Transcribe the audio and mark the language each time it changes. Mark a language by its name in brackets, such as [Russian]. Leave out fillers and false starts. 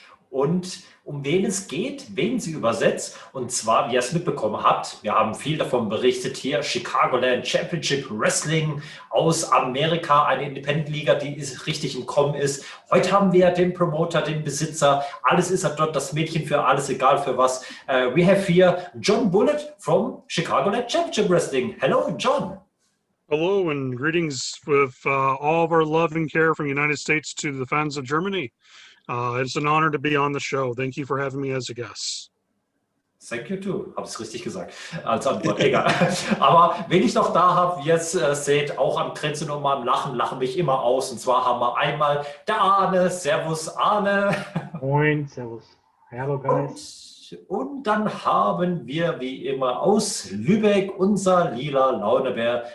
[German] Und um wen es geht, wen sie übersetzt. Und zwar, wie ihr es mitbekommen habt, wir haben viel davon berichtet hier, Chicagoland Championship Wrestling aus Amerika, eine Independent-Liga, die richtig im Kommen ist. Heute haben wir den Promoter, den Besitzer, alles ist dort, das Mädchen für alles, egal für was. [English] We have here John Bullard from Chicagoland Championship Wrestling. Hello, John. Hello and greetings with all of our love and care from the United States to the fans of Germany. It's an honor to be on the show. Thank you for having me as a guest. Thank you too. [German] Habe es richtig gesagt als Antwort. Egal. Aber wen ich noch da habe, wie ihr es seht, auch am Grenzen und mal am lachen mich immer aus. Und zwar haben wir einmal der Arne. Servus Arne. Moin, servus. [English] Hello guys. [German] Und dann haben wir wie immer aus Lübeck unser lila Launebär.